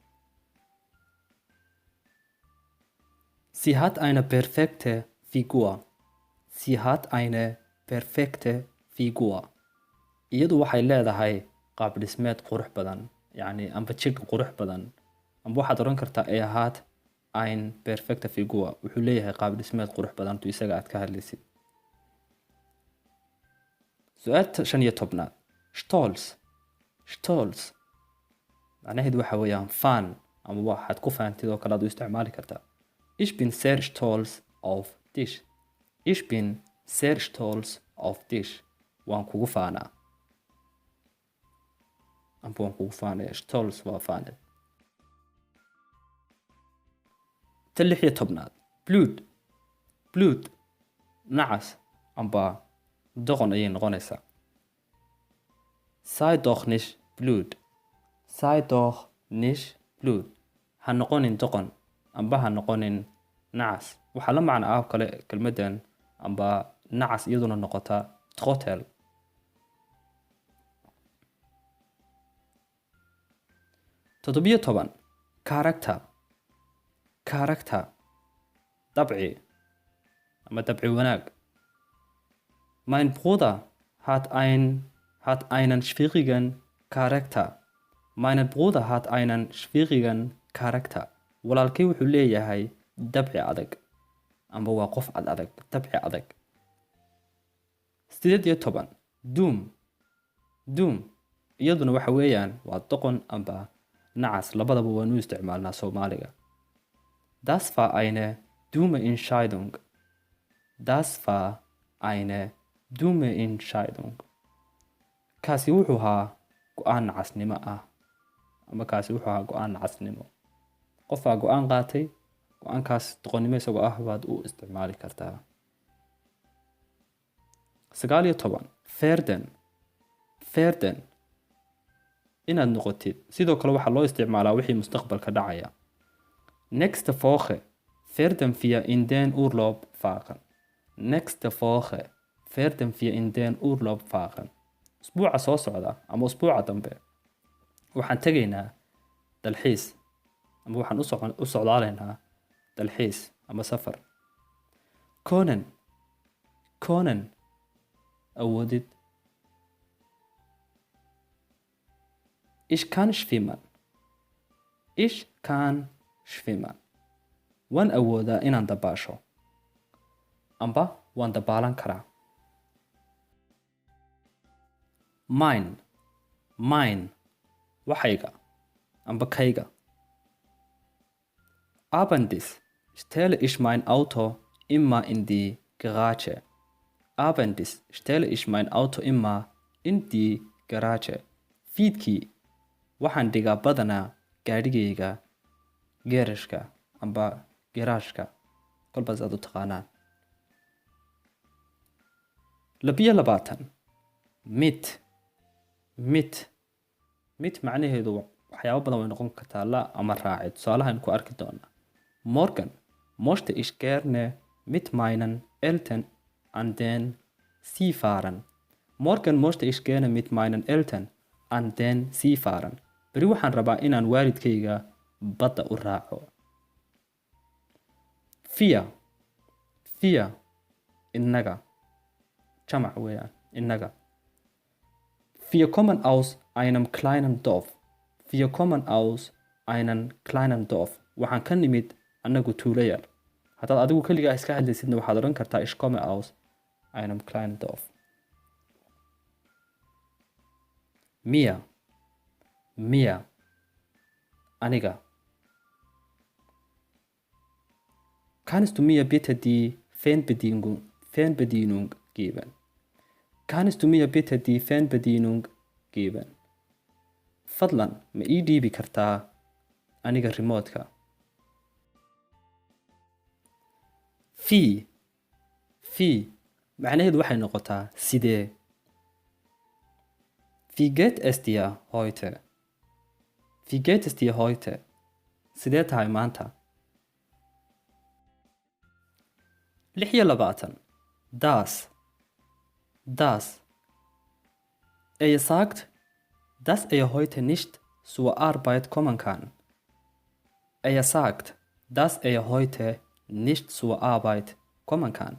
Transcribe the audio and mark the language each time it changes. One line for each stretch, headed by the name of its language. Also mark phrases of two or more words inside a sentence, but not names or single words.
German: Sie hat eine perfekte Figur. Sie hat eine perfekte Figur.
Somali: Iyadu waxay leedahay qaab dhismeed qurux badan, yacni amba jidh qurux badan. Amba waxaad odhan kartaa
German: er hat ein perfekte Figur.
Somali: Wuxuu leeyahay qaab dhismeed qurux badan tu isaga aad ka hadlaysid. Su'aasha 15.
German: Stolz.
Somali: Stolz macnaheedu waxa weeyaan faan, ama waxaad ku faantid oo kale aad u isticmaali kartaa.
German: Ich bin sehr stolz auf dich. Ich bin sehr stolz auf dich.
Somali: Waan kugu faanaa. Amba waan kugu faanaya. Stolz waa faanid. 16.
German: Blut.
Somali: Blut nacas amba doqon ayay noqonaysaa.
German: Sei doch nicht blöd. Sei doch nicht blöd.
Somali: Ha noqonin doqon amba ha noqonin nacas. Waxaa la macno ah kale kelmadan amba nacas iyaduna noqota trottel. Toddobiyo toban.
German: Character.
Somali: Character dabci ama dabci wanaag.
German: Mein Bruder hat einen schwierigen Charakter. Mein Bruder hat einen schwierigen Charakter.
Somali: Walaalkay wuxuu leeyahay dabci adag. Amba waa qof adag, dabci adag.
German: 18. Doom.
Somali: Doom iyaduna waxa weeyaan waa doqon amba nacas, labadaba waanu isticmaalnaa Soomaaliga.
German: Das war eine dumme Entscheidung. Das war eine dumme Entscheidung.
Somali: Kaasi wuxuu ahaa go'aan nacasnimo ah, ama kaasi wuxuu ahaa go'aan nacasnimo. Qofaa go'aan qaatay, go'aankaas doqonnimo isagoo ah baad u isticmaali kartaa. 19.
German: Werden.
Somali: Werden inaad noqotid. Sidoo kale waxaa loo isticmaalaa wixii mustaqbalka dhacaya.
German: Nächste Woche werden wir in den Urlaub fahren. Nächste Woche werden wir in den Urlaub fahren.
Somali: Usbuuca soo socda ama usbuuca dambe waxaan tegaynaa dalxiis, ama waxaan u socdaalaynaa dalxiis ama safar.
German: Können. Können awoodid. Ich kann schwimmen. Ich kann schwimmen.
Somali: Waan awoodaa inaan dabaasho. Amba waan dabaalan karaa. Mein waxayga amba kayga.
German: Abends stelle ich mein Auto immer in die Garage. Abends stelle ich mein Auto immer in die Garage.
Somali: Fiidkii waxaan dhigaa badanaa gaadhigayga geerashka amba garaashka, kolbaas aad u taqaanaan. 22. Mit macnaheedu waxyaabo badan way noqon kartaa la ama raacay. Tusaalahan ku arki doonaa.
German: Morgen möchte ich gerne mit meinen Eltern an den See fahren. Morgen möchte ich gerne mit meinen Eltern an den See fahren.
Somali: Beri waxaan rabaa inaan waalidkayga badda u raaco. 4. Innaga. Jamac weeyaan. Innaga.
German: Wir kommen aus einem kleinen Dorf. Wir kommen aus einem kleinen Dorf.
Somali: Waxaan ka nimid annagu tuulo yar. Haddaad adigu keligaa iska hadlaysidna waxaad odhan kartaa
German: ich komme aus einem kleinen Dorf. Mir.
Somali: Aniga.
German: Kannst du mir bitte die Fernbedienung geben? Kannst du mir bitte die Fernbedienung geben?
Somali: Fadlan, ma ii dhiibi kartaa aniga remote-ka? Wie macnaheedu waxay noqotaa sidee.
German: Wie geht es dir heute? Wie geht es dir heute?
Somali: Sidee tahay maanta? 26.
German: Das. Er sagt, dass er heute nicht zur Arbeit kommen kann. Er sagt, dass er heute nicht zur Arbeit kommen kann.